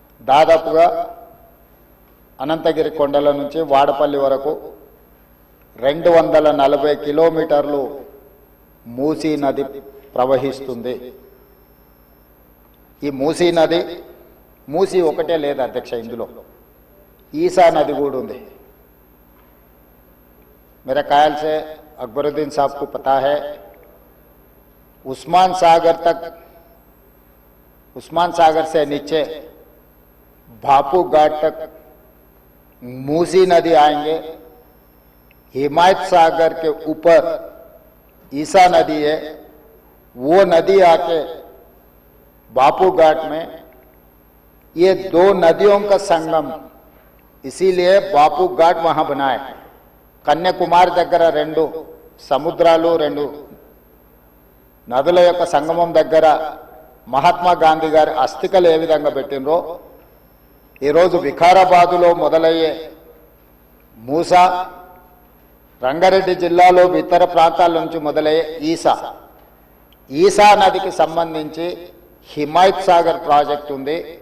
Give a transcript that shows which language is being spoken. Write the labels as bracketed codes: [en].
[te] దాదాపుగా అనంతగిరి కొండల నుంచి వాడపల్లి వరకు 240 కిలోమీటర్లు మూసీ నది ప్రవహిస్తుంది. ఈ మూసీ నది మూసీ ఒకటే లేదు అధ్యక్ష, ఇందులో ఈసా నది కూడా ఉంది. [hi] मेरे ख्याल से अकबरुद्दीन साहब को पता है, उस्मान सागर से नीचे भापू घाट तक मूसी नदी आएंगे. हिमायत सागर के ऊपर ईसा नदी है, वो नदी आके भापू घाट में, ये दो नदियों का संगम, इसीलिए भापू घाट वहां बना है. [te] కన్యాకుమారి దగ్గర 2 సముద్రాలు 2 నదుల యొక్క సంగమం దగ్గర మహాత్మా గాంధీ గారి అస్థికలు ఏ విధంగా పెట్టినరో ఈరోజు వికారాబాదులో మొదలయ్యే మూసా, రంగారెడ్డి జిల్లాలో ఇతర ప్రాంతాల నుంచి మొదలయ్యే ఈసా నదికి సంబంధించి హిమాయత్ సాగర్ ప్రాజెక్ట్ ఉంది.